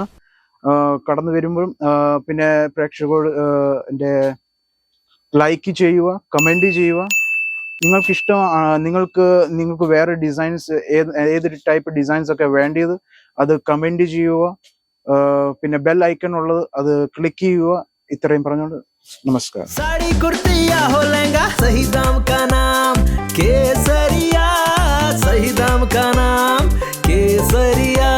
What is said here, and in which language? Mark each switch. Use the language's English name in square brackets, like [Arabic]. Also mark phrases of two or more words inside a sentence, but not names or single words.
[Malayalam] കടന്നു വരുമ്പോഴും പിന്നെ പ്രേക്ഷകരോട് എൻ്റെ ലൈക്ക് ചെയ്യുക, കമന്റ് ചെയ്യുക. നിങ്ങൾക്ക് ഇഷ്ടം, നിങ്ങൾക്ക് വേറെ ഡിസൈൻസ് ഏത് [English] type designs [Malayalam] ഒക്കെ വേണ്ടിയത് അത് കമന്റ് ചെയ്യുക. പിന്നെ [English] bell icon [Malayalam] ഉള്ളത് അത് ക്ലിക്ക് ചെയ്യുക. ഇത്രയും പറഞ്ഞുകൊണ്ട് നമസ്കാരം. [Hindi] साड़ी कुर्ती या हो लहंगा, सही दाम का नाम केसरिया, सही दाम का नाम केसरिया.